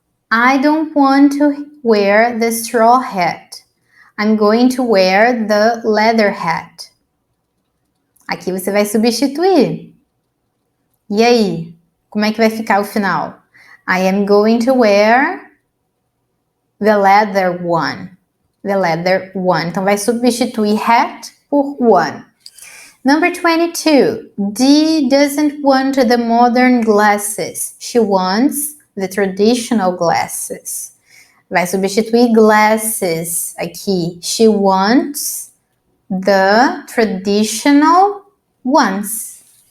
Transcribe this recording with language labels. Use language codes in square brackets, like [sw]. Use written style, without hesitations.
[en] I don't want to wear the straw hat. I'm going to wear the leather hat. [pt] Aqui você vai substituir. E aí? Como é que vai ficar o final? [en] I am going to wear the leather one. The leather one. [pt] Então vai substituir hat por one. [en] Number 22. Dee doesn't want the modern glasses. She wants the traditional glasses. [pt] Vai substituir glasses aqui. [en] She wants the traditional ones.